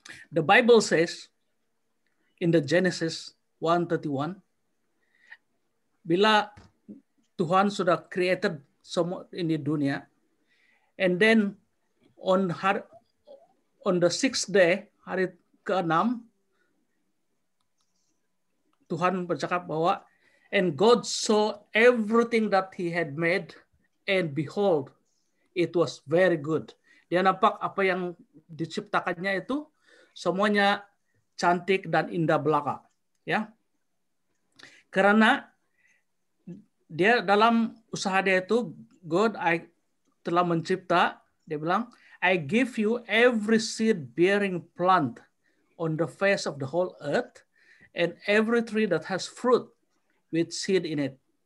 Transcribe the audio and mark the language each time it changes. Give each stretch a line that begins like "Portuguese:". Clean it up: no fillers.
English: The Bible says in the Genesis 1:31,
Malay: bila Tuhan sudah created semua ini dunia,
English: and then on the sixth day,
Malay: hari ke-6, Tuhan bercakap bahwa
English: and God saw everything that he had made, and behold, it was very good.
Malay: Dia nampak apa yang diciptakannya itu semuanya cantik dan indah belaka, ya. Karena dia dalam usaha dia itu, God telah mencipta, dia bilang,
English: I give you every seed bearing plant on the face of the whole earth, and every tree that has fruit with seed in it.